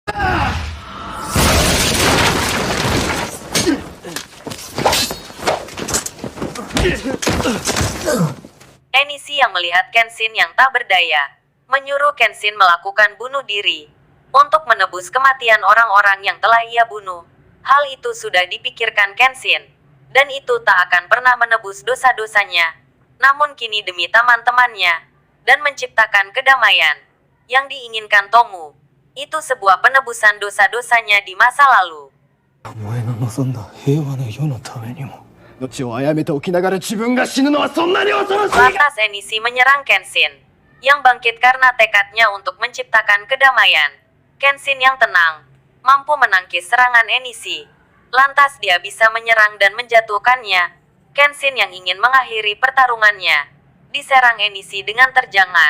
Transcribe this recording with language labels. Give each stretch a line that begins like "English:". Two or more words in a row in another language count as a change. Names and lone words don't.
Indonesian: Enishi yang melihat Kenshin yang tak berdaya, menyuruh Kenshin melakukan bunuh diri untuk menebus kematian orang-orang yang telah ia bunuh. Hal itu sudah dipikirkan Kenshin, dan itu tak akan pernah menebus dosa-dosanya. Namun kini demi teman-temannya, dan menciptakan kedamaian yang diinginkan Tomu, itu sebuah penebusan dosa-dosanya di masa lalu.
Japanese: お前の望んだ平和な世のためにも命を殺めておきながら自分が死ぬのはそんなに恐ろしい。
Indonesian: Lantas Enishi menyerang Kenshin, yang bangkit karena tekadnya untuk menciptakan kedamaian. Kenshin yang tenang, mampu menangkis serangan Enishi. Lantas dia bisa menyerang dan menjatuhkannya. Kenshin yang ingin mengakhiri pertarungannya, diserang Enishi dengan terjangan.